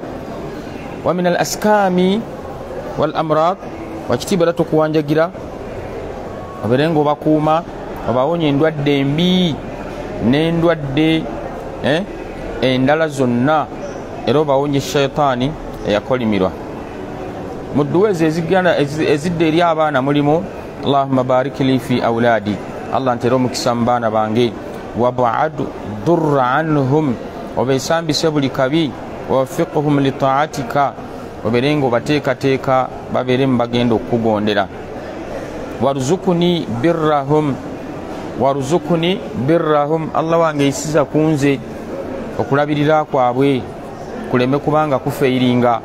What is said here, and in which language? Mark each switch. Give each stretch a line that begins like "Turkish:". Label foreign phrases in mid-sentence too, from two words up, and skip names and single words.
Arabic: ومن الأسقام والأمراض,
Ganda: wakitiibwa era tukuwanjagira obeere nga obakuuma, obawonya endwadde embi n'endwadde endala zonna, era obawonye shaytaani eyakolimirwa. mu dduwa ezo ezidde eri abaana mulimu
Arabic: اللهم بارك لي في أولادي,
Ganda: Allah ntere omukisa mu baana bange.
Arabic: وأبعد الضر عنهم,
Ganda: obeesambise buli kabi.
Arabic: ووفقهم لطاعتك,
Ganda: obeere nga obateekateeka babeere mu bagenda okukugondera.
Arabic: وارزقني برهم,
Ganda: Allah wange yisiza kunze okulabirira kwabwe kuleme kubanga kufeiringa.